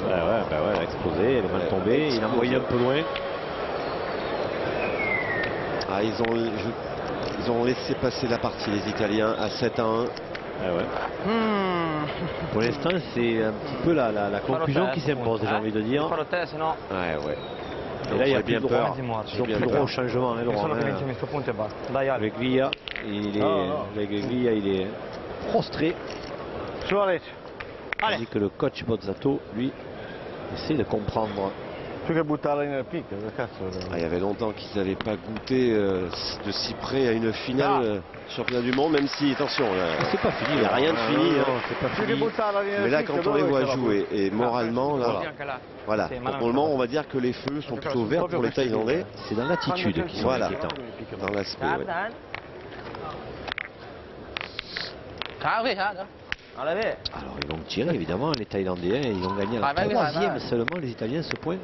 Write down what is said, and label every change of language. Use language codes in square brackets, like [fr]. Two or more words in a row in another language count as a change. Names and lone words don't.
[fr] Elle a explosé, elle est mal tombée, il a envoyé un peu loin. Ah, ils ont laissé passer la partie les Italiens à 7-1. Ah ouais. Pour l'instant, c'est un petit peu la conclusion qui s'impose, j'ai envie de dire. [it] Farò te, se no. [fr] Ouais. Et là, il y a bien plus peur. Ils ont plus le droit au changement, hein, Laurent. [it] Solo che vince questo punto e basta. Dai Ale. [fr] Avec Villa, il est prostré. [it] Su Alex, [fr] Tandis que le coach Bozzato, lui, essaie de comprendre. [it] più che buttarla nel picchio, che cazzo. [fr] Ah, il y avait longtemps qu'ils n'avaient pas goûté de si près à une finale championnat du monde, même si, attention, C'est pas fini, il n'y a rien de fini. non, hein. c'est pas [it] Più che [fr] fini. [it] buttarla nel [fr] Mais là, [it] picchio, [fr] quand on les [it] dove [fr] voit [it] ce la [fr] jouer, et moralement, là, voilà, C'est pour le moment, on va dire que les feux sont plutôt verts pour les Thaïlandais. C'est dans l'attitude qui sont Voilà, inquiétants. dans l'aspect. Ouais. Alors ils vont tirer évidemment les Thaïlandais, hein, ils ont gagné à la 3e seulement les Italiens ce point.